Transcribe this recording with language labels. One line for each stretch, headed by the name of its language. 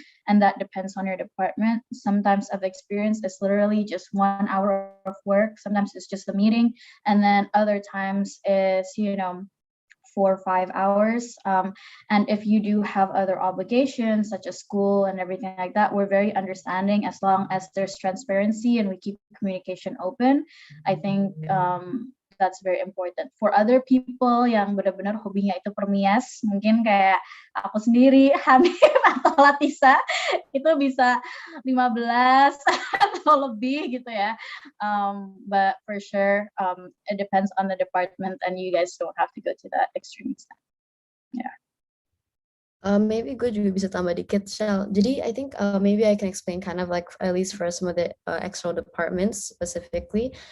English: And that depends on your department. Sometimes I've experienced it's literally just 1 hour of work. Sometimes it's just a meeting. And then other times is, 4 or 5 hours. And if you do have other obligations such as school and everything like that, we're very understanding as long as there's transparency and we keep communication open. I think that's very important. For other people
Indonesian: yang benar-benar hobinya itu permias, mungkin kayak aku sendiri, Hanif atau Latisa, itu bisa 15 atau lebih gitu ya.
English: But for sure, it depends on the department and you guys don't have to go to that extreme extent. Yeah.
Indonesian: Maybe gue juga bisa tambah dikit, Shell.
English: Jadi I think maybe I can explain kind of like at least for some of the external departments specifically.